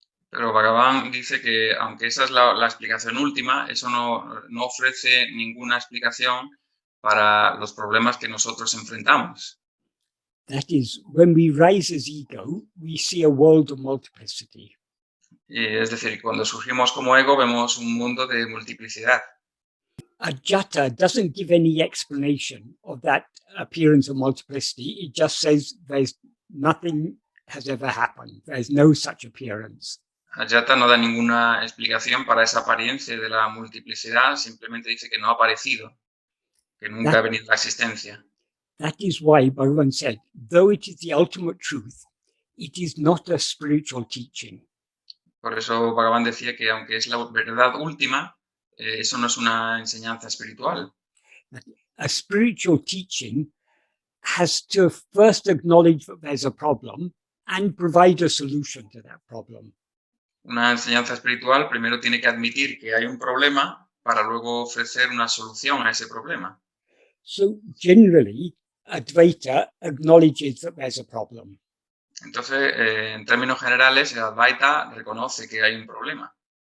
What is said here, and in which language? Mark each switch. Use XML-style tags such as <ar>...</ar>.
<es>Pero Bhagavan dice que aunque esa es la explicación última, eso no ofrece ninguna explicación para los problemas que nosotros enfrentamos.</es> <en>That is, when we rise as ego, we see a world of multiplicity.</en> <es>Es decir, cuando surgimos como ego vemos un mundo de multiplicidad.</es> <en>Ajata doesn't give any explanation of that appearance of multiplicity. It just says there's nothing has ever happened. There's no such appearance.</en> <es>Ajata no da ninguna explicación para esa apariencia de la multiplicidad, simplemente dice que no ha aparecido, que nunca ha venido a la existencia.</es> <en>That is why Bhagavan said, though it is the ultimate truth, it is not a spiritual teaching.</en> <es>Por eso Bhagavan decía que aunque es la verdad última, eso no es una enseñanza espiritual.</es> <en>A spiritual teaching has to first acknowledge that there's a problem and provide a solution to that problem.</en> <es>Una enseñanza espiritual primero tiene que admitir que hay un problema para luego ofrecer una solución a ese problema.</es> <en>So generally, Advaita acknowledges that there's a problem.</en> <es>Entonces, en términos generales, el Advaita reconoce que hay un problema.</es>